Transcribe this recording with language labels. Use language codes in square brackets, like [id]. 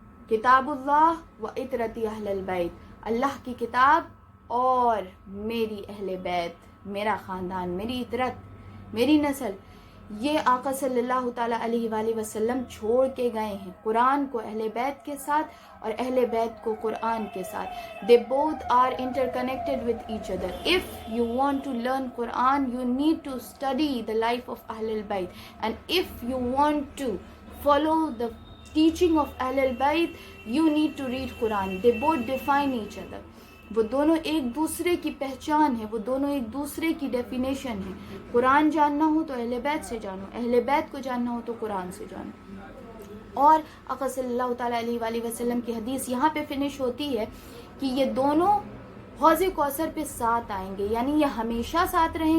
[ur] کتاب اللہ و اطرتی اہل البیت، اللہ کی کتاب اور میری اہل بیت، میرا خاندان، میری اطرت، میری نسل، یہ آقا صلی اللہ تعالیٰ علیہ وآلہ وسلم چھوڑ کے گئے ہیں، قرآن کو اہل بیت کے ساتھ اور اہل بیت کو قرآن کے ساتھ۔ [en] They both are interconnected with each other. If you want to learn Quran, you need to study the life of Ahl al-Bayt. And if you want to follow the teaching of Ahl al-Bayt, you need to read Quran. They both define each other. [ur] وہ دونوں ایک دوسرے کی پہچان ہے، وہ دونوں ایک دوسرے کی ڈیفینیشن ہے۔ قرآن جاننا ہو تو اہل بیت سے جانو، اہل بیت کو جاننا ہو تو قرآن سے جانو۔ اور آقا صلی اللہ تعالیٰ علیہ وآلہ وسلم کی حدیث یہاں پہ فنش ہوتی ہے کہ یہ دونوں حوض کوثر پہ ساتھ آئیں گے، یعنی یہ ہمیشہ ساتھ